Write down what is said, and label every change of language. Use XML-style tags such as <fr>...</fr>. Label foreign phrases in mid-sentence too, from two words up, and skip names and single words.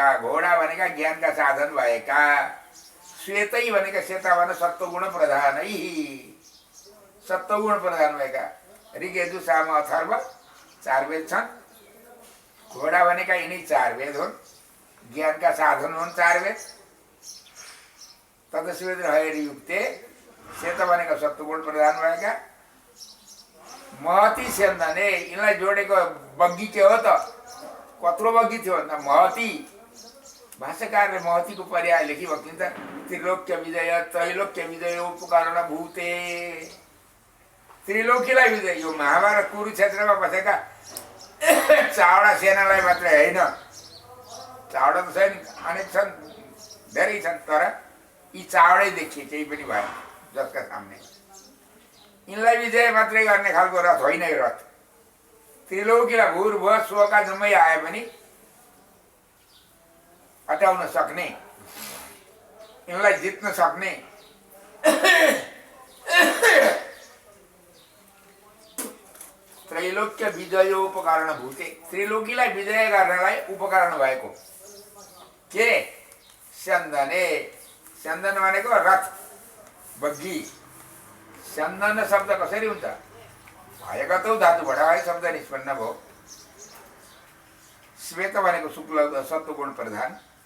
<ne>घोडा भनेका ज्ञानका साधन भएका। श्वेतै भनेका सेता भने सत्वगुण प्रधानै, सत्वगुण प्रधान भएका। ऋग्यजु साम अथर्व 4 वेद छन्। घोडा भनेका यिनै 4 वेद हुन्। ज्ञानका साधन हुन् 4 वेद।</ne> <sa>तत श्वेत हययुक्ते,</sa> <ne>सेत भनेका सत्वगुण प्रधान भएका।</ne> <sa>महती स्यन्दने,</sa> <ne>यिनलाई जोडेको बग्गी के हो त? कत्रो बग्गी थियो भन्दा महती। भाष्यकारले महतीको पर्याय लेखिबक्सिन्छ।</ne> <sa>त्रिलोक्य विजय, त्रैलोक्य विजय उपकरण भूते।</sa> <ne>त्रिलोकीलाई विजय, यो महाभारत कुरुक्षेत्रमा बसेका चावडा सेनालाई मात्रै होइन, चावडा त छैन, अनेक छन्, धेरै छन्, तर यी चावडै देखिए, केही पनि भएन जसका सामने। यिनलाई विजय मात्रै गर्ने खालको रथ होइन यो रथ। त्रिलोकीलाई भूर्भुव स्वका जम्मै आए पनि हटाउन सक्ने, यिनलाई जित्न सक्ने</ne> <sa>त्रैलोक्य विजयोपकरण भूते।</sa> <ne>त्रिलोकीलाई विजय गर्नलाई उपकरण भएको के? स्यन्दने। स्यन्दन भनेको रथ, बग्गी। स्यन्दन शब्द कसरी हुन्छ? हयगतौ धातुबाट हय शब्द निष्पन्न भयो। श्वेत भनेको शुक्ल सत्वगुण प्रधान।</ne>